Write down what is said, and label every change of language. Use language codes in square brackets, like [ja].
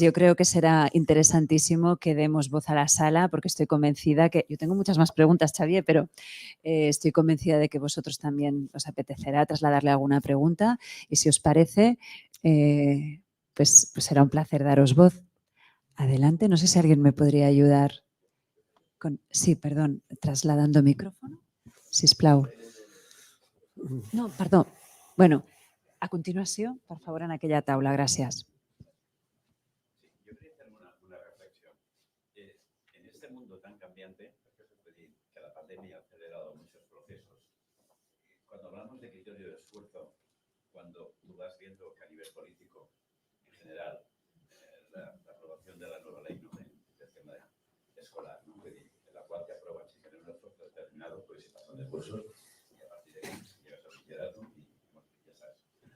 [es] Yo creo que será interesantísimo que demos voz a la sala, porque estoy convencida que yo tengo muchas más preguntas, Xavier, pero estoy convencida de que vosotros también os apetecerá trasladarle alguna pregunta y si os parece, pues será un placer daros voz. Adelante, no sé si alguien me podría ayudar con... Sí, perdón, trasladando micrófono. [ca] Sisplau. No, perdó. Bueno, a continuació, per favor, en aquella taula. Gràcies. [es] Yo quería hacer una reflexión. En este mundo tan cambiante, que la pandemia ha acelerado muchos procesos, cuando hablamos de criterio de esfuerzo, cuando tú vas viendo que a nivel político, en general, la aprobación de la nueva ley, ¿no?, del tema escolar, ¿no?, en la cual te aprueban sin tener un esfuerzo determinado, pues se pasan de cursos y a partir de ahí llegas al bachillerato y bueno, ya sabes.